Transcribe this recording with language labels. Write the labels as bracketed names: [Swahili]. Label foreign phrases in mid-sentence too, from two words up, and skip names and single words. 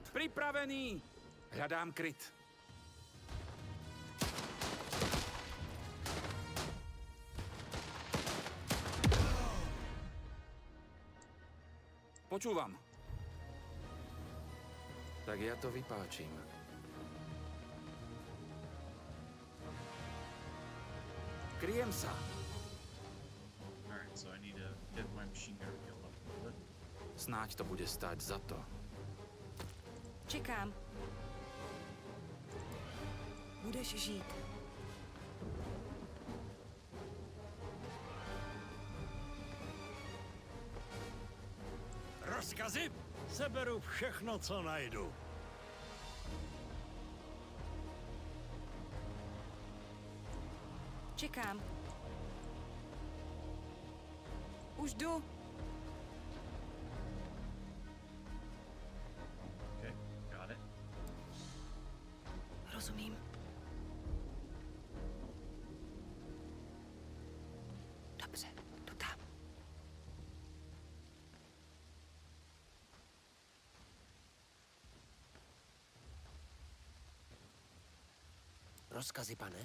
[Czech] Připravený! Hledám kryt. [Slovak] Počúvam. Tak ja to vypáčim. Kryjem sa. [English] Alright, so I need to get my machine gun healed up a little bit. [Slovak] Snáď to bude stáť za to. [Czech] Čekám. Budeš žít. Rozkazy? Seberu všechno, co najdu. Čekám. Už jdu. [English] Okay, got it. [Czech] Rozumím. Dobře, jdu tam. Rozkazy, pane?